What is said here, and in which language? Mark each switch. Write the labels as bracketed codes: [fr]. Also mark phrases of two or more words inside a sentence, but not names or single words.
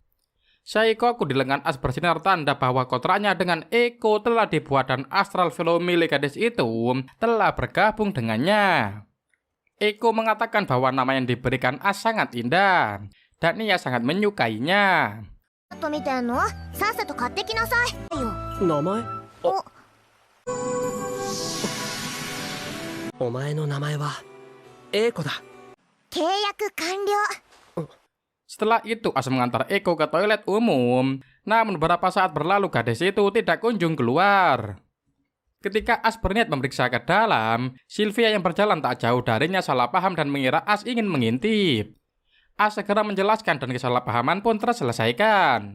[id] Saikoku di lengan As bersinar tanda bahwa kontraknya dengan Eko telah dibuat dan astral velo milik gadis itu telah bergabung dengannya. Eko mengatakan bahwa nama yang diberikan As sangat indah dan ia sangat menyukainya. [ja] と見てんの？さっさと買ってきなさいよ。名前？お前の名前はエイコだ。契約完了。 [id] Setelah itu As mengantar Eko ke toilet umum. Namun beberapa saat berlalu gadis itu tidak kunjung keluar. Ketika As berniat memeriksa ke dalam, Sylvia yang berjalan tak jauh darinya salah paham dan mengira As ingin mengintip. As segera menjelaskan dan kesalahpahaman pun terselesaikan.